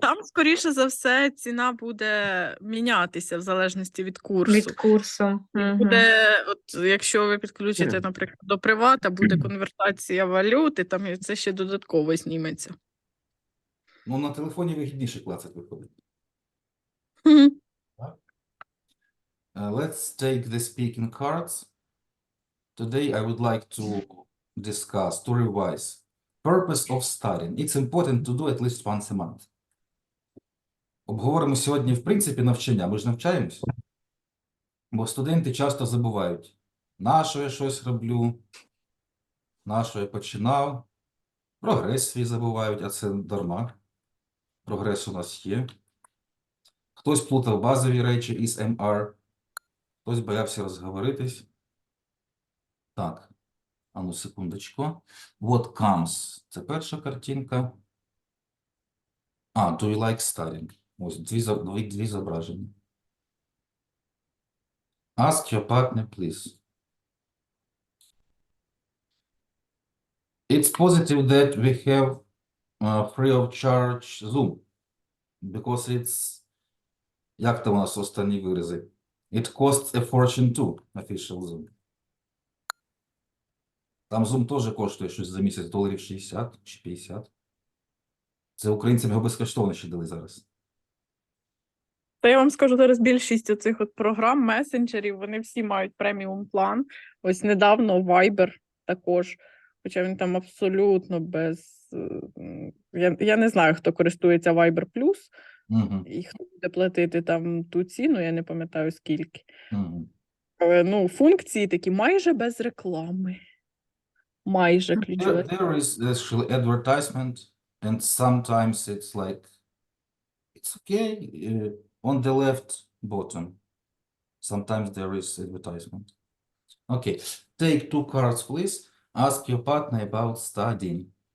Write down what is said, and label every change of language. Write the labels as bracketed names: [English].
[Ukrainian] там, скоріше за все, ціна буде мінятися в залежності від курсу. Від курсу. Мгм. Буде, от, якщо ви підключите, наприклад, до привата, буде конвертація валюти, там і це ще додатково зніметься. Ну, на телефоні вигідніше клацати виходить. Мгм. [English] Let's take the speaking cards. Today I would like to discuss, to revise, purpose of studying. It's important to do at least once a month. [Ukrainian] Обговоримо сьогодні, в принципі, навчання. Ми ж навчаємось. Бо студенти часто забувають, на що я щось роблю, на що я починав. Прогрес свій забувають, а це дарма. Прогрес у нас є. Хтось плутав базові речі із MR, хтось боявся розговоритись. Так, а ну секундочку. [English] What comes? [Ukrainian] Це перша картинка. А, [English] do you like studying? [Ukrainian] Ось дві зображення. [English] Ask your partner, please. It's positive that we have free of charge Zoom. Because it's, [Ukrainian] як там у нас останні вирази? [English] It costs a fortune too, official Zoom. [Ukrainian] Там Zoom теж коштує щось за місяць $60 чи 50. Це українцям його безкоштовно ще дали зараз. Та я вам скажу, зараз більшість оцих от програм, месенджерів, вони всі мають преміум план. Ось недавно Viber також, хоча він там абсолютно без... Я не знаю, хто користується Viber Plus, Угу. і хто буде платити там ту ціну, я не пам'ятаю скільки. Угу. Але, ну, функції такі майже без реклами. Майже ключове. [English] There is actually advertisement, and sometimes it's like, it's okay, on the left bottom. Sometimes there is advertisement. Okay, take 2 cards, please. Ask your partner about studying.